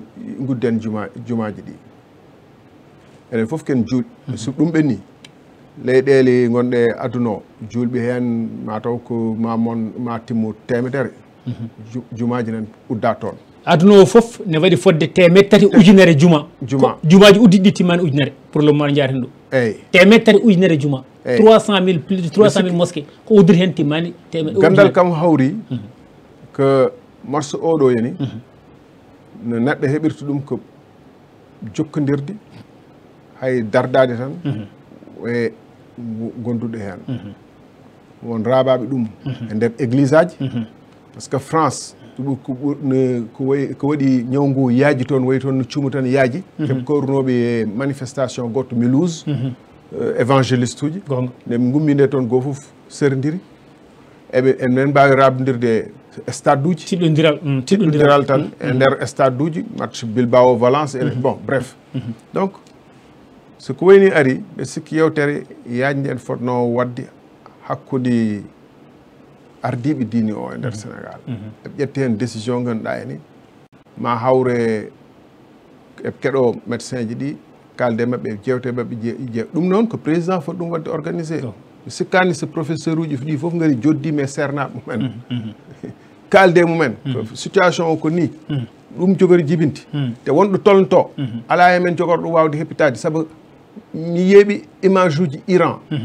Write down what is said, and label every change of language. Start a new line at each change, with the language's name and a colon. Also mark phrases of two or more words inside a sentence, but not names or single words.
Fula: gudden jumaji ɗi enen foof ken juuɗi so ɗum ɓenni leyɗeele gonɗe aduna o julɓe heen mataw ko ma timmu temedere jumaji nan udda toon aduna o fof ne waɗi fodde temed tati ujunere jumaji uddiɗi timmani ujunere
French: pour le moment
Fula: jaten ɗo eyyi temed tati ujunere juma 300 000
French: plus de 300 000 mosqué
Fula: ko uddiri hen timmani temed gandal kam hawri ko marche oɗo yani no neɗɗo heɓirta ɗum ko jokkodirde hay dardade tan e gonduɗo hen won raabaɓe ɗum e nder église aji
French: par ce que
Fula: France ko waɗi ñaw ngu yaaji toon wayi toon no cuumu tan yaaji keɓe kawrunoɓe e manifestation goto Mulhouse évangéliste uji nde ɓe gummi nde toon goo foof serdiri eɓe enen mbawi rabdodirde stade uji tiɗɗodiral tan e nder stade uji match Bilbao Valence
French: bon bref donc
Fula: soko wayni ari ɓe sikki yewtere yajde en fotno wadde hakkude ardiɓe diine o e nder Sénégal eɓe ƴetti hen décision ganduɗa eni ma hawre eɓe keɗo médecin ji ɗi kalde mabɓe jewte mabɓe jeew ɗum noon ko président foti ɗum wadde organisé mi sikkani so professeur uji ɗi foof gari joddima e sernaɓe mumen kalde mumen situation o ko ni ɗum jogori jibinti te wonɗo tolnoto ala hemen jogorɗo ɗum wawde heppitade saabu mi yeeɓi image uji Iran